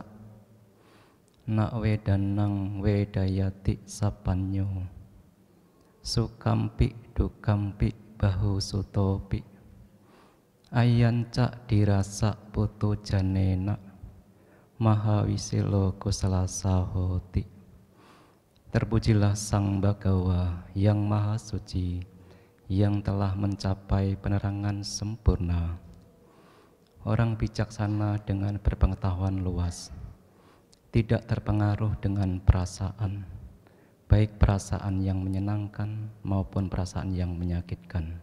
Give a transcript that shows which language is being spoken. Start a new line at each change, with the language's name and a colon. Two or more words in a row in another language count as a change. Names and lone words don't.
Pali: Na wedanang wedayati sapanyo sukampi dukampi bahu sutopi ayanca dirasa putu janena mahawisilo kusalasahoti.
Indonesian: Terpujilah Sang Bhagawa yang Maha Suci, yang telah mencapai penerangan sempurna, orang bijaksana dengan berpengetahuan luas, tidak terpengaruh dengan perasaan, baik perasaan yang menyenangkan maupun perasaan yang menyakitkan.